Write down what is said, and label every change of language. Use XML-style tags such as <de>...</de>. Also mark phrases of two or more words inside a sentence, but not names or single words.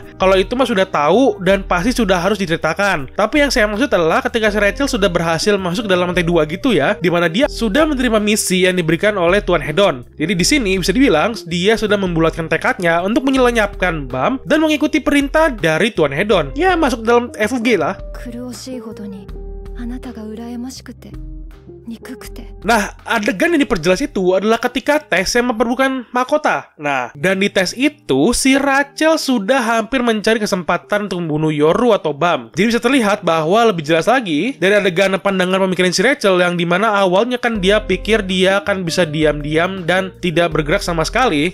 <id>Kalau itu mah sudah tahu dan pasti sudah harus diceritakan. Tapi yang saya maksud adalah ketika si Rachel sudah berhasil masuk ke dalam lantai 2 gitu ya, di mana dia sudah menerima misi yang diberikan oleh Tuan Hedon. Jadi di sini bisa dibilang dia sudah membulatkan tekadnya untuk menyelenyapkan Bam dan mengikuti perintah dari Tuan Hedon. Ya masuk dalam FUG lah.</id> <ja>苦しいほどにあなたが羨ましくて憎くて。</ja> <id>Nah, adegan yang diperjelas itu adalah ketika tes yang memperburukan mahkota. Nah, dan di tes itu, si Rachel sudah hampir mencari kesempatan untuk membunuh Yoru atau Bam. Jadi bisa terlihat bahwa lebih jelas lagi dari adegan pandangan pemikiran si Rachel yang dimana awalnya kan dia pikir dia akan bisa diam-diam dan tidak bergerak sama sekali.</id>